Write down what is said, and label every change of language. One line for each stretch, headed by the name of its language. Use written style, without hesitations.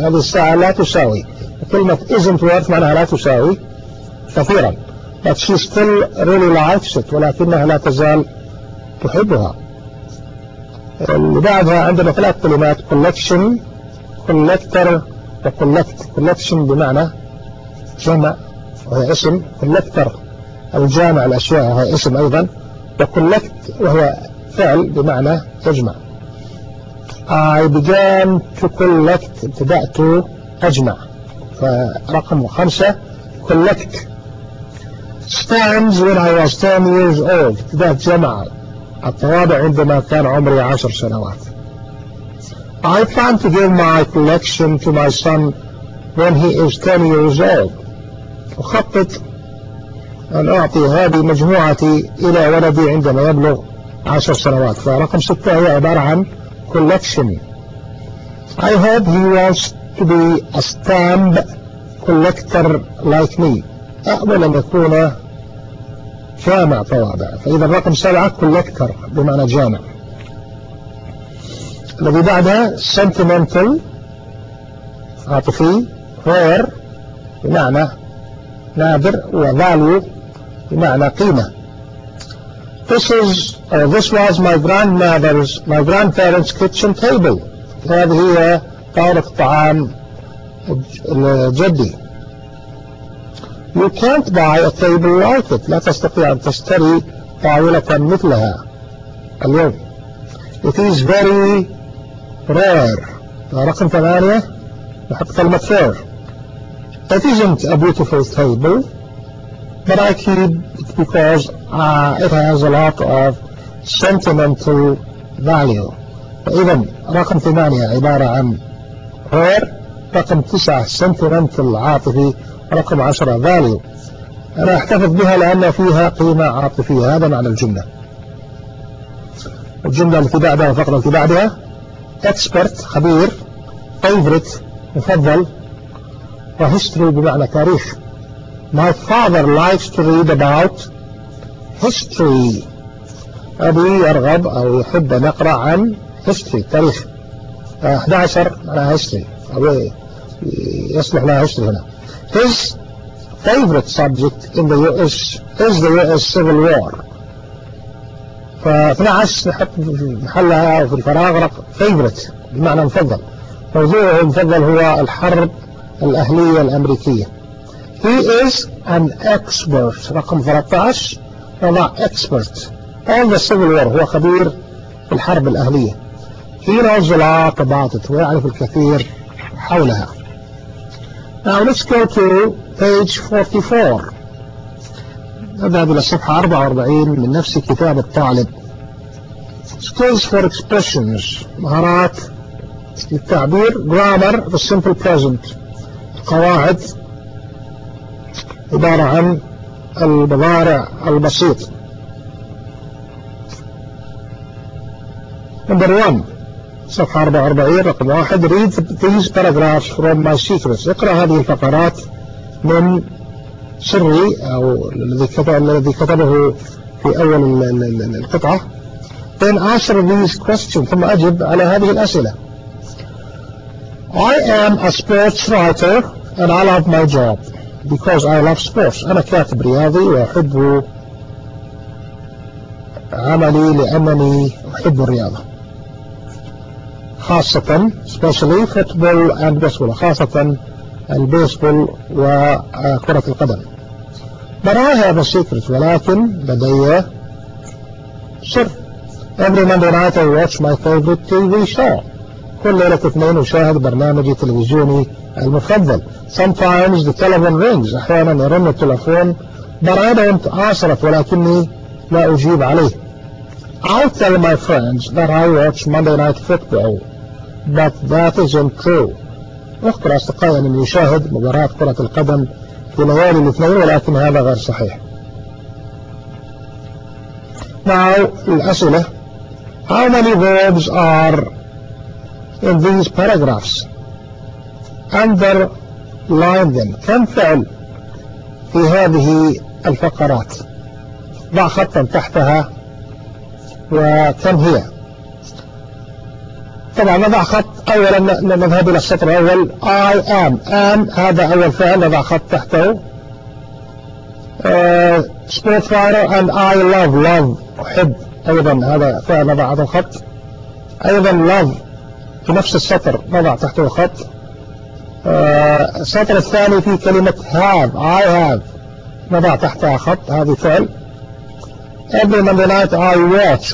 Arabic: هذه الساعة لا تساوي. كلمة
English: isn't worth
Arabic: معناها لا تساوي كثيرا.
English: But she still really likes it.
Arabic: ولكنها لا تزال تحبها. اللي بعدها عندنا ثلاث كلمات.
English: Collection, collector و collect.
Arabic: Collection بمعنى جمع وهي اسم. Collector أو جامع الأشياء وهي اسم أيضا. و collect وهي فعل بمعنى تجمع.
English: I began to collect.
Arabic: بدأت أجمع. فرقم خمسة collect.
English: Stamps when I was 10 years old.
Arabic: بدأت جمع الطوابع عندما كان عمري 10 سنوات.
English: I plan to give my collection to my son when he is 10 years old.
Arabic: أخطط أن أعطي هذه مجموعتي إلى ولدي عندما يبلغ 10 سنوات. فرقم ستة هي عبارة عن collection.
English: I hope he wants to be a stamp collector like me.
Arabic: أأمل أن يكون جامع طوابع. فإذا الرقم سبعة collector بمعنى جامع. الذي بعدها sentimental عاطفي. rare بمعنى نادر. وvalue بمعنى قيمة.
English: This was my grandparents' kitchen table.
Arabic: هذه هي طاولة الطعام لجدي.
English: You can't buy a table like it.
Arabic: لا تستطيع أن تشتري طاولة مثلها اليوم.
English: It is very rare.
Arabic: رقم ثمانية نحط كلمة rare.
English: It isn't a beautiful table. But I keep it because it has a lot of sentimental value.
Arabic: إذن رقم ثمانية عبارة عن هور، رقم 9 سنتيمنتال عاطفي، رقم 10 فاليو. أنا أحتفظ بها لأن فيها قيمة عاطفية، هذا معنى الجملة. الجملة التي بعدها، الفقرة التي بعدها، expert خبير، favorite مفضل، وhistory بمعنى تاريخ.
English: My father likes to read about history.
Arabic: أبي يرغب أو يحب أن يقرأ عن history، تاريخ. 11 على history، أبي يصلح لها history هنا.
English: His favorite subject in the US is the US Civil War.
Arabic: ف 12 نحط محلها في الفراغ رق favorite بمعنى مفضل. موضوعه المفضل هو الحرب الأهلية الأمريكية.
English: He is an expert.
Arabic: رقم 13 هو
English: expert on the Civil War.
Arabic: هو خبير في الحرب الأهلية.
English: He knows a lot about it.
Arabic: هو يعرف الكثير حولها.
English: Now let's go to page 44.
Arabic: نذهب إلى الصفحة 44 من نفس كتاب الطالب.
English: Skills for expressions.
Arabic: مهارات للتعبير.
English: Grammar the simple present.
Arabic: قواعد عبارة عن المضارع البسيط.
English: Number one.
Arabic: صفحة 44 رقم 1.
English: Read these paragraphs from my secrets.
Arabic: اقرأ هذه الفقرات من سري أو الذي كتبه في أول القطعة.
English: Then answer these questions.
Arabic: ثم أجب على هذه الأسئلة.
English: I am a sports writer and I love my job because I love sports.
Arabic: أنا كاتب رياضي وأحب عملي لأنني أحب الرياضة.
English: خاصة especially football and baseball.
Arabic: خاصة البيسبول وكرة القدم.
English: But I have a secret.
Arabic: ولكن لدي سر.
English: Every Monday night I watch my favorite TV show.
Arabic: كل ليلة اثنين أشاهد برنامجي تلفزيوني المفضل.
English: Sometimes the telephone rings.
Arabic: أحيانا يرن التلفون.
English: But I don't answer it.
Arabic: ولكني لا أجيب عليه.
English: I'll tell my friends that I watch Monday night football. But that isn't true.
Arabic: أخبر أصدقائي أنني أشاهد مباراة كرة القدم في ليالي الاثنين ولكن هذا غير صحيح. Now الأسئلة.
English: How many verbs are in these paragraphs? Underline them.
Arabic: كم فعل في هذه الفقرات؟ ضع خطا تحتها وكم هي؟ طبعا نضع خط اولا نذهب الى السطر الاول.
English: I am.
Arabic: am هذا اول فعل نضع خط تحته.
English: Sports writer and I love.
Arabic: love احب ايضا هذا فعل نضع هذا الخط. ايضا love في نفس السطر نضع تحته خط. السطر الثاني في كلمة have.
English: I have
Arabic: نضع تحتها خط هذه فعل.
English: Every Monday night I watch.